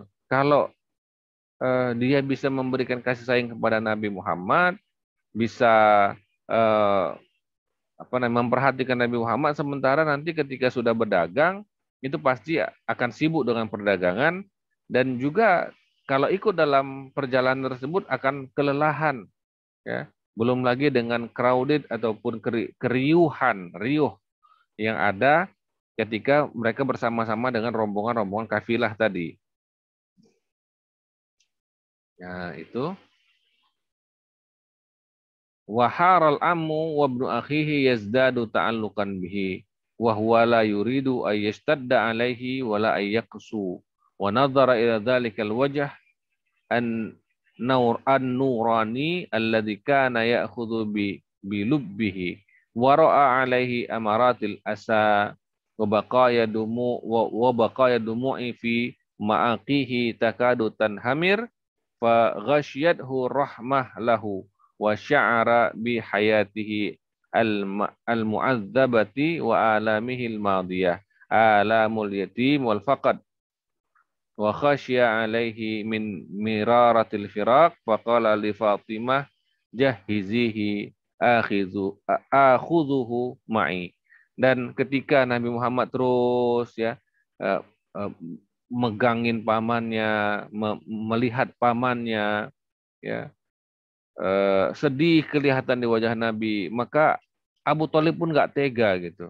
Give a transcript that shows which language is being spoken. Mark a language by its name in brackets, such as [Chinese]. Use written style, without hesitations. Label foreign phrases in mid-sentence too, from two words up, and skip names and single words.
[Indonesian] Kalau dia bisa memberikan kasih sayang kepada Nabi Muhammad, bisa memperhatikan Nabi Muhammad, sementara nanti ketika sudah berdagang itu pasti akan sibuk dengan perdagangan, dan juga kalau ikut dalam perjalanan tersebut akan kelelahan, ya. Belum lagi dengan crowded ataupun riuh yang ada ketika mereka bersama-sama dengan rombongan-rombongan kafilah tadi. Ya, itu. [Arabic] وحار العم وابن أخيه يزداد تعلقا به وهو لا يريد أن يشتد عليه ولا أن يقسو ونظر إلى ذلك الوجه النوراني الذي كان يأخذ بلبه ورأى عليه أمارات الأسى وبقايا دموع في مآقيه تكاد تنهمر فغشيته رحمة له وشعر بحياته المعذبة وآلامه الماضية، ألم اليتم والفقد، وخشي عليه من مرارة الفراق، فقال لفاطمة جهزيه آخذه معي. [Indonesian] Dan ketika Nabi Muhammad terus ya eh, eh, megangin pamannya, melihat pamannya ya sedih kelihatan di wajah Nabi, maka Abu Thalib pun nggak tega gitu.